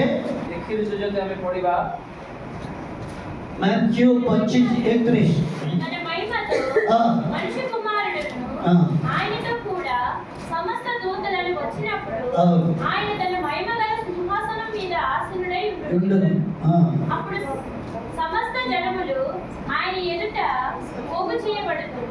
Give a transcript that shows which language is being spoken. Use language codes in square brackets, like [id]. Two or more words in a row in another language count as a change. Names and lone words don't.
[or] 31 ଯଦି ଆମେ ପଢିବା, [te] మాథ్యూ 25:31. తన మహిమతో ఆ. మనిషి కుమారుడును ఆ. ఆయనతో కూడా సమస్త దూతలను వచ్చినప్పుడు అవును. ఆయన తన మహిమ గల సింహాసనం మీద ఆసీనుడై ఉండదు. ఉండును. ఆ. అప్పుడు సమస్త జనములు ఆయన ఎదుట పోగు చేయబడుతుంది.